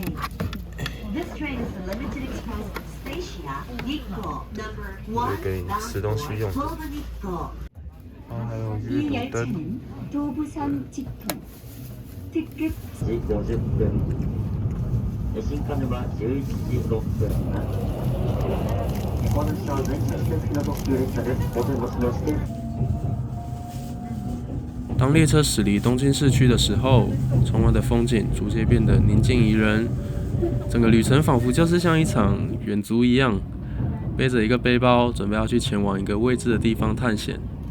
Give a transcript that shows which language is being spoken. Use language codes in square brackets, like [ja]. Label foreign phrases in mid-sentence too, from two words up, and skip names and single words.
[zh] 就是给你吃东西用的。然后还有阅读灯。 [ja] 新鹿沼11時6分。この下は全線受付の特急列車です。お手持ちのして。 [zh] 当列車驶离东京市区的时候，窗外的风景逐渐变得宁静宜人，整个旅程仿佛就是像一场远足一样，背着一个背包，准备要去前往一个未知的地方探险。